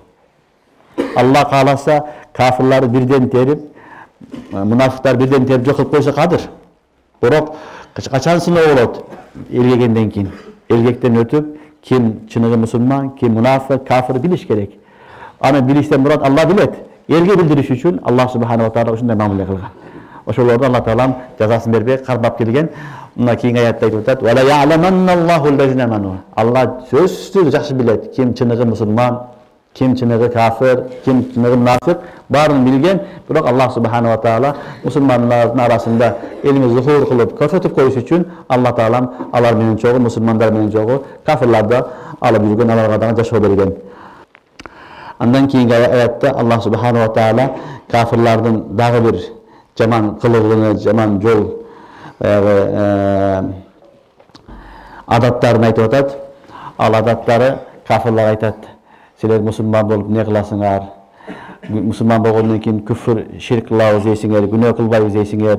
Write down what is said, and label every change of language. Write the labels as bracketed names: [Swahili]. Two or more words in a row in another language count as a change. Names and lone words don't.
[Kyrgyz] Алла кааласа кафирларды бирден терип, мунафиктар бирден терип жок кылып койсо кадыр. Бирок качан сыноо болот? Элгегенден кийин. Элгектен өтүп, ким чыныгы мусулман, ким мунафик, кафир билиш керек. Аны билиштен мурат Алла билет. Элге билдириш үчүн [Arabic] الله سبحانه وتعالى [Kyrgyz] ушундай мамиле кылган. Ошолорду Алла Таалам жазасын бербей кармап келген. Мына кийинки аятта айтып атат: [Arabic] "ولیعلمن الله الذين آمنوا." [Kyrgyz] Алла сөзсүз жакшы билет, ким чыныгы мусулман, ким чыныгы кафир, ким чыныгы мунафик, баарын билген. Бирок [Arabic] الله سبحانه وتعالى [Kyrgyz] мусулмандардын арасында элине зухур кылып көрсөтүп коюш үчүн Алла Таалам алар менен чогуу, мусулмандар менен чогуу, кафирларды алып жүргөн, аларга дагы жашоо берген. Андан кийинки аятта [Arabic] الله سبحانه وتعالى [Kyrgyz] кафирлардын дагы бир жаман кылыгын, жаман жол адаттарын айтып атат. Ал адаттары кафирлар айтат: "Силер мусулман болуп эмне кыласыңар? Мусулман болгондон кийин күфр, ширк кылабыз дейсиңер, күнөө кылбайбыз дейсиңер.